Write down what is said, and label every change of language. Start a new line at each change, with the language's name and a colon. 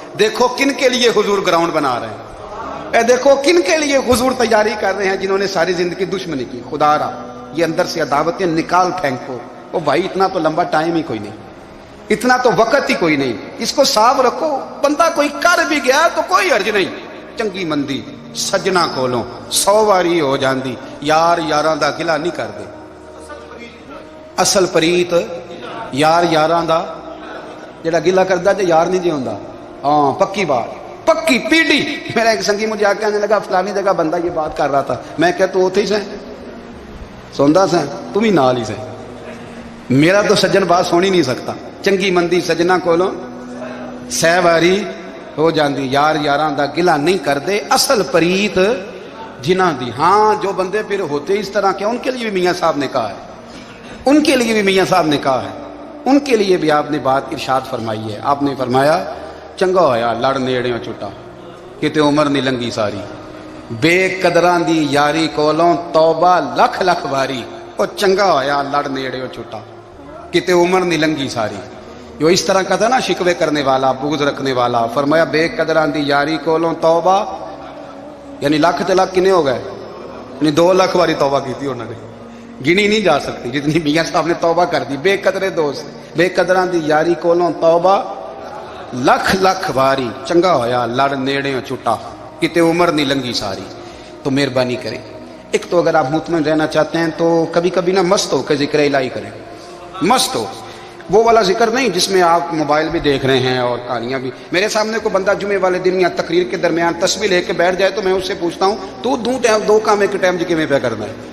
Urdu: دیکھو کن کے لیے حضور گراؤنڈ بنا رہے ہیں, دیکھو کن کے لیے حضور تیاری کر رہے ہیں, جنہوں نے ساری زندگی دشمنی کی. خدا را یہ اندر سے عداوتیں نکال پھینکو. او بھائی اتنا تو لمبا ٹائم ہی کوئی نہیں, اتنا تو وقت ہی کوئی نہیں, اس کو صاف رکھو. بندہ کوئی کر بھی گیا تو کوئی حرج نہیں.
Punjabi: چنگی مندی سجنا کولوں 100 واری ہو جاندی, یار یاراں دا گلا نہیں کر دے. اصل پریت یار یاراں دا جڑا گلا کردا تے یار نہیں جی ہوندا.
Urdu: ہاں پکی بات, پکی پیڑی. میرا ایک سنگی مجھے آ کے کہنے لگا فلانی جگہ بندہ یہ بات کر رہا تھا.
Punjabi: میں کہ تو اوتھے ہی سیں
Urdu: سوندا سیں, تم ہی نال ہی سیں. میرا تو سجن بات سن ہی نہیں سکتا.
Punjabi: چنگی مندی سجنا کولوں 100 واری ہو جاندی, یار یاراں دا گلا نہیں کر دے. اصل پریت جنہاں دی.
Urdu: ہاں جو بندے پھر ہوتے اس طرح کے, ان کے لیے بھی میاں صاحب نے کہا ہے, ان کے لیے بھی میاں صاحب نے کہا ہے, ان کے لیے بھی آپ نے بات ارشاد فرمائی ہے. آپ نے فرمایا
Punjabi: چنگا ہویا لڑ نیڑیوں چھٹا, کتے عمر نہیں لنگی ساری. بے قدراں دی یاری کولوں توبہ لکھ لکھ واری. او چنگا ہویا لڑ نیڑیوں چھٹا, کتے عمر نہیں لنگی ساری.
Urdu: جو اس طرح کا تھا نا شکوے کرنے والا, بغض رکھنے والا, فرمایا
Punjabi: بے قدراں دی یاری کولوں توبہ,
Urdu: یعنی لاکھ تے لاکھ کنے ہو گئے, یعنی 2 لاکھ واری توبہ کی تھی انہوں نے, گنی نہیں جا سکتی جتنی میاں صاحب نے توبہ کر دی.
Punjabi: بے قدرے دوست, بے قدراں دی یاری کولوں توبہ لکھ لکھ واری. چنگا ہویا لڑ نیڑیوں چھٹا, کتے عمر نہیں لنگی ساری.
Urdu: تو مہربانی کریں, ایک تو اگر آپ مطمئن رہنا چاہتے ہیں تو کبھی کبھی نا مست ہو کے ذکر الہی کریں. مست ہو, وہ والا ذکر نہیں جس میں آپ موبائل بھی دیکھ رہے ہیں اور کہانیاں بھی. میرے سامنے کو بندہ جمعے والے دن یا تقریر کے درمیان تسبیح لے کے بیٹھ جائے تو میں اس سے پوچھتا ہوں تو 2 کام ایک ٹائم جی میں پہ کرنا ہے.